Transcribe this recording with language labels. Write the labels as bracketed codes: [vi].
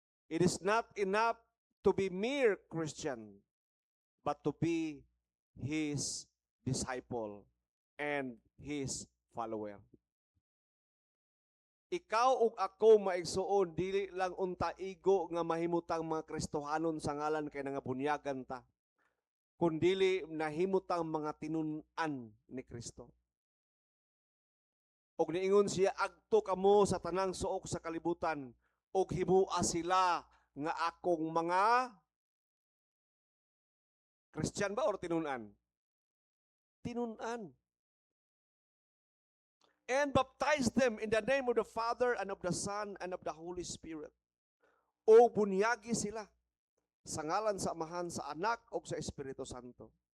[en] It is not enough to be mere Christian, but to be His disciple and His follower. [ceb] Ikaw ug ako maigsuon dili lang unta igo nga mahimutang mga Kristohanon sa ngalan kay nangabunyagan ta, kundili nahimutang mga tinun-an ni Kristo. Og niingon siya, agto kamo sa tanang suok sa kalibutan og himua sila nga akong mga Christian ba or tinun-an? Tinun-an. [en] And baptize them in the name of the Father and of the Son and of the Holy Spirit. [ceb] O bunyagi sila sa ngalan sa Amahan, sa Anak o sa Espiritu Santo.